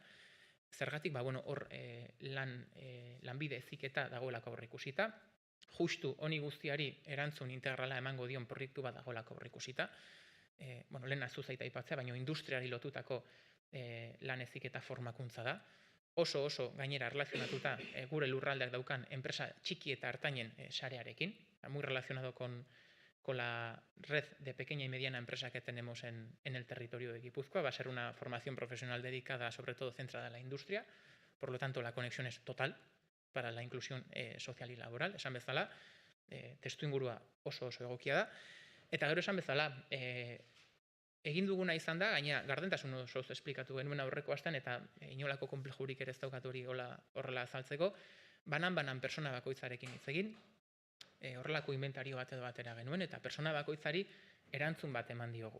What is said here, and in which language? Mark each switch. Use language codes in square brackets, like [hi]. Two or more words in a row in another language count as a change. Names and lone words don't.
[eu] Zergatik, hor lanbide heziketa dagoelako aurreikusita, justu honi guztiari erantzun integrala emango dion proiektu bat dagoelako aurreikusita, lehen azu zaita aipatzea, baina industriari lotutako lan heziketa formakuntza da, oso gainera relazionatuta gure lurraldeak daukan enpresa txiki eta hartainen sarearekin, [es] muy relacionado con la red de pequeña y mediana empresa que tenemos en el territorio de Guipúzcoa. Va a ser una formación profesional dedicada, sobre todo centrada en la industria, por lo tanto la conexión es total para la inclusión social y laboral, [eu] esan bezala, testuingurua oso egokia da, eta gero esan bezala, egin duguna izan da, gaina gardentasun osoz esplikatu genuen aurreko astean, eta inolako konplejurik ere ez daukat hori horrela azaltzeko, banan persona bakoitzarekin hitz egin, horrelako inventario bat edo batera genuen, eta persona bakoitzari erantzun bat eman diogu.